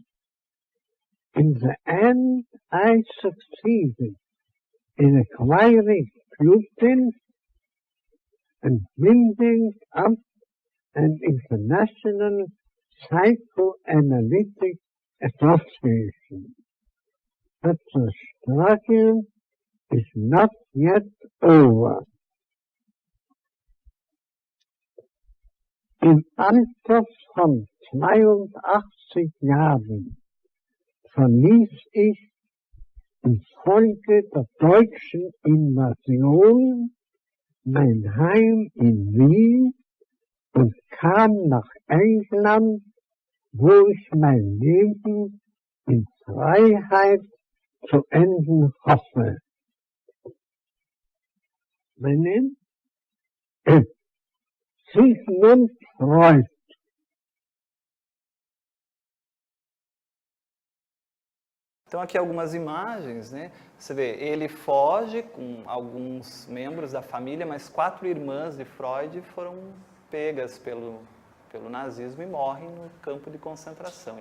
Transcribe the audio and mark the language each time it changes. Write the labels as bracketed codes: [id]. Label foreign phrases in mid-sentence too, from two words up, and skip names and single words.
[en] In the end, I succeeded in acquiring pupils and building up an international psychoanalytic association. But the struggle is not yet over. [de] Im Alter von 82 Jahren verließ ich infolge der deutschen Invasion mein Heim in Wien und kam nach England, wo ich mein Leben in Freiheit zu enden hoffe. Mein Name? Sigmund Freud. [pt] Então aqui algumas imagens, né? Você vê, ele foge com alguns membros da família, mas 4 irmãs de Freud foram pegas pelo nazismo e morrem no campo de concentração.